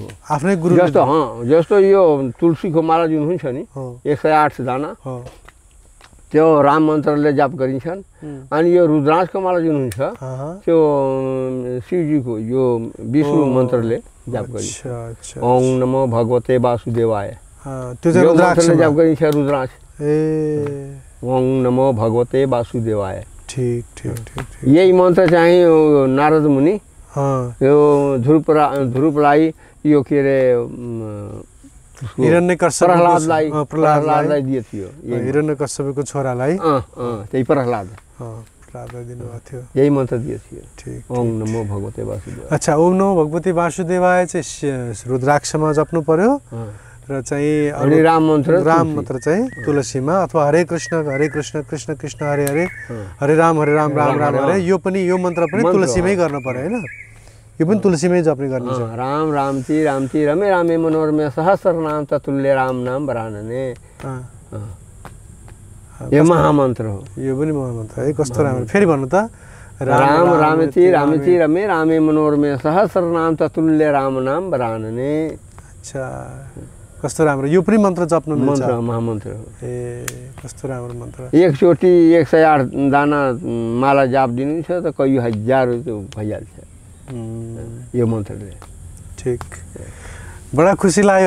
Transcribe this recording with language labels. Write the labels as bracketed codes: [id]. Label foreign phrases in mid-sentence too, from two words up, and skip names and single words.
[ne] आफ्नै गुरु जस्तो यो तुलसीको माला जुन हुन्छ नि 108 दाना त्यो राम मन्त्रले जाप गरिन्छन्। अनि यो रुद्राक्षको माला जुन हुन्छ त्यो शिवजीको यो विष्णु मन्त्रले जाप गरिन्छ। [sa] ओम नमो भगवते वासुदेवाय [ne] त्यो चाहिँ रुद्राक्षले जाप गरिन्छ रुद्राक्ष। ए [sa] ओम नमो भगवते वासुदेवाय। [ne] ठीक ठीक ठीक ठीक। यही मन्त्र चाहिँ नारद मुनि यो ध्रुवलाई यो के अरे प्रहलादलाई दिए थियो। हिरण्यकश्यपको छोरालाई त्यही प्रहलाद दिनुभएको थियो। यही मन्त्र दिए थियो। ठीक। [sa] ओम नमो भगवते वासुदेवाय। [ne] अच्छा, [sa] ओम नमो भगवते वासुदेवाय [ne] चाहिँ रुद्राक्षमा जप्नु पर्यो र चाहिँ अनि राम मन्त्र चाहिँ तुलसीमा अथवा [sa] हरे कृष्ण कृष्ण कृष्ण हरे हरे हरे राम राम राम हरे [ne] यो मन्त्र पनि तुलसीमै गर्नु पर्यो हैन? यो पनि तुलसीमै जप्ने गर्ने छ। [sa] राम रामती रामती रमे रामे मनोरमे सहस्र नाम ततुल्य राम नाम वरानने। [ne] यो महामन्त्र हो। यो पनि महामन्त्र है। कस्तो राम्रो। फेरि भन्नु त। [sa] राम रामती रामती रमे रामे मनोरमे सहस्र नाम ततुल्य राम नाम वरानने। [ne] अच्छा, कस्तो राम्रो। यो पनि मन्त्र जप्नु मिल्छ। महामन्त्र हो। ए कस्तो राम्रो मन्त्र। एकचोटि 108 दाना माला जाप दिनु छ त कयौं हजार भइहाल्छ यो मन्त्रले। ठीक। बडा खुसी लाग्यो।